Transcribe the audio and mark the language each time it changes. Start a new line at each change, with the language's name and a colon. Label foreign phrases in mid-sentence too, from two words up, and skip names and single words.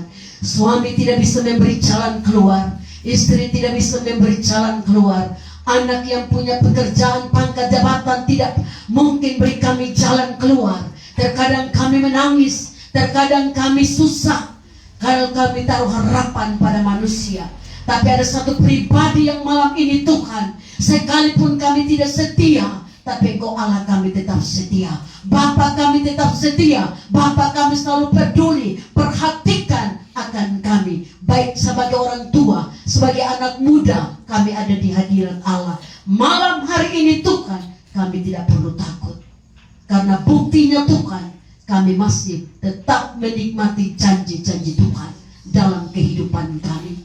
Indonesian: Suami tidak bisa memberi jalan keluar, istri tidak bisa memberi jalan keluar, anak yang punya pekerjaan, pangkat jabatan tidak mungkin beri kami jalan keluar. Terkadang kami menangis, terkadang kami susah kalau kami taruh harapan pada manusia. Tapi ada satu pribadi yang malam ini Tuhan, sekalipun kami tidak setia, tapi Engkau Allah kami tetap setia. Bapa kami tetap setia. Bapa kami selalu peduli, perhatikan akan kami. Baik sebagai orang tua, sebagai anak muda, kami ada di hadirat Allah. Malam hari ini Tuhan, kami tidak perlu takut. Karena buktinya Tuhan, kami masih tetap menikmati janji-janji Tuhan dalam kehidupan kami.